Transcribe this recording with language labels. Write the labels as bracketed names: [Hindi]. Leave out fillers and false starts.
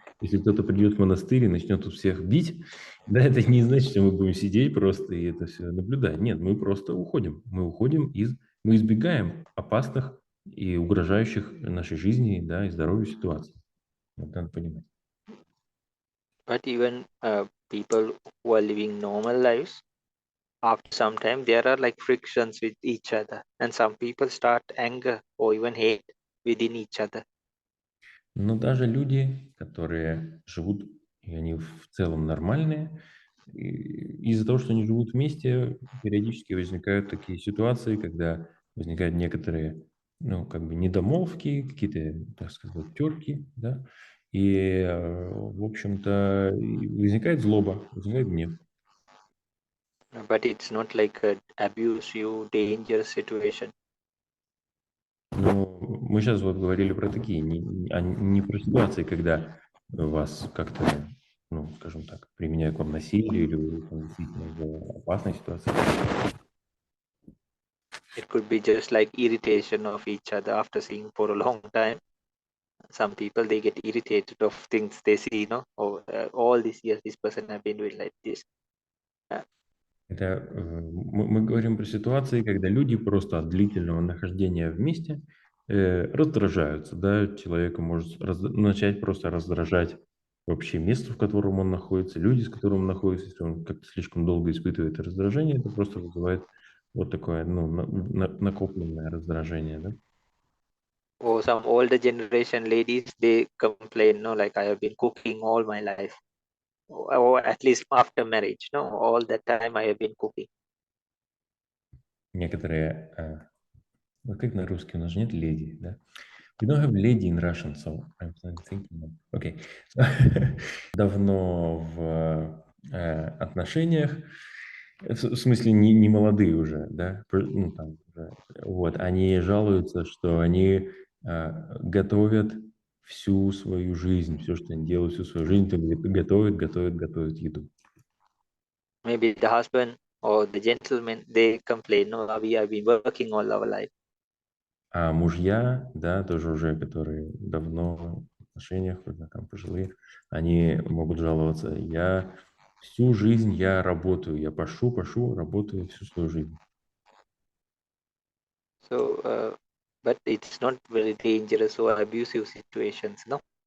[Russian] Если кто-то придет в монастырь и начнет тут всех бить, да, это не значит, что мы будем сидеть просто и это все наблюдать. Нет, мы просто уходим. Мы избегаем опасных и угрожающих нашей жизни, да, и здоровью ситуаций. Вот надо понимать. [English] But even people who are living normal lives, after some time there are like frictions with each other, and some people start anger or even hate within each other. [Russian] Но даже люди, которые живут, и они в целом нормальные, из-за того, что они живут вместе, периодически возникают такие ситуации, когда возникают некоторые, ну, как бы недомолвки, какие-то, так сказать, терки, да, и, в общем-то, возникает злоба, возникает гнев. [English] But it's not like an abusive, dangerous situation. [Russian] Но мы сейчас вот говорили про такие, не про ситуации, когда вас как-то, ну, скажем так, применяют к вам насилие или вы там действительно в опасной ситуации. [English] It could be just like irritation of each other after seeing for a long time. Some people they get irritated of things they see, you know, oh, all these years this person have been doing like this. [Russian] Это мы говорим про ситуации, когда люди просто от длительного нахождения вместе раздражаются, да, человека может начать просто раздражать вообще место, в котором он находится, люди, с которым он находится, если он как-то слишком долго испытывает раздражение, это просто вызывает вот такое, ну, накопленное раздражение, да. [English] Or some older generation ladies they complain, no, like I have been cooking all my life, or at least after marriage, no, all that time I have been cooking. [Russian] Некоторые, вот как на русский, у нас же нет леди, да? [English] We don't have lady in Russian, so I'm thinking, okay. [Russian] Давно в отношениях, в смысле не молодые уже, да, ну, там, вот, они жалуются, что они готовят всю свою жизнь, все, что они делают, всю свою жизнь, готовят еду. [English] Maybe the husband or the gentleman they complain, no, we have been working all our life. [Russian] А мужья, да, тоже уже, которые давно в отношениях, уже там пожилые, они могут жаловаться. Всю жизнь я работаю, я пашу, работаю всю свою жизнь. [English] So, but it's not very dangerous or abusive situations, no.